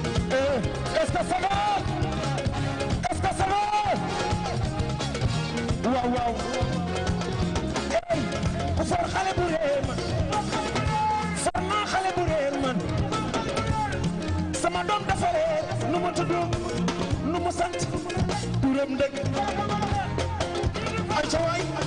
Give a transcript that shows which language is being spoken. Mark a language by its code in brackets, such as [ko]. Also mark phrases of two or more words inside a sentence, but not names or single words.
[fr] Eh, est-ce que ça va? Est-ce que ça va? [wo] Waaw, waaw. Hey, ku for xale bu réer man. For naa xale bu réer man. Sama doom dafa réer. Nu mu tudd? Nu mu sant? turam dëgg. Ay ca waay.